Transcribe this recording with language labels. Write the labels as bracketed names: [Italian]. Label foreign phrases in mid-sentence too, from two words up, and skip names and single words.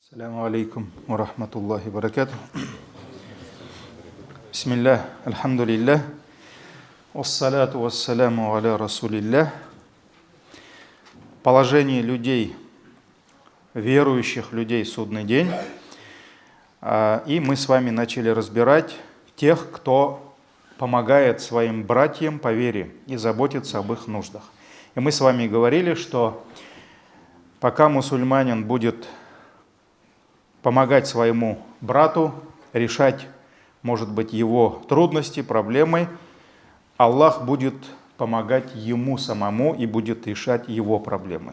[Arabic] السلام عليكم ورحمة الله وبركاته. بسم الله، الحمد لله، والصلاة والسلام على رسول الله. [Russian] Положение людей, верующих людей в судный день. И мы с вами начали разбирать тех, кто помогает своим братьям по вере и заботится об их нуждах. И мы с вами говорили, что пока мусульманин будет помогать своему брату, решать, может быть, его трудности, проблемы, Аллах будет помогать ему самому и будет решать его проблемы.